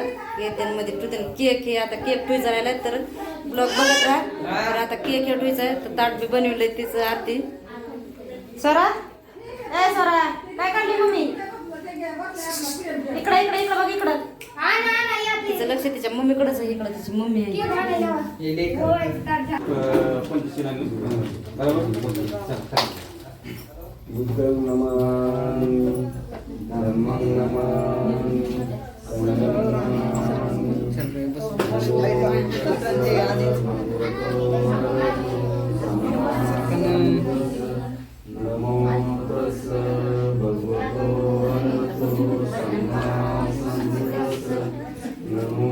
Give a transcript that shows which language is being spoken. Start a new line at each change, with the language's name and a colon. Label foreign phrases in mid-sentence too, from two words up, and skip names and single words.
Marathi: येत्यांमध्ये पृथ्वी केक हे आता केक ठेवायचा राहिला तर ब्लॉग बघत राहा. तर आता केक हे ठेवायचा आहे तर ताट बी बनवलंय तिचं आरती. स्वरा ए स्वरा काय काढली मम्मी? इकडं इकडं इकडं बघ इकडं. तिचं लक्ष तिच्या मम्मीकडेच आहे. इकडं तिची मम्मी आहे.
Pali: बुद्धं नमामि धम्मं नमामि संघं नमामि नमो तस्स भगवतो अरहतो सम्मा सम्बुद्धस्स नमो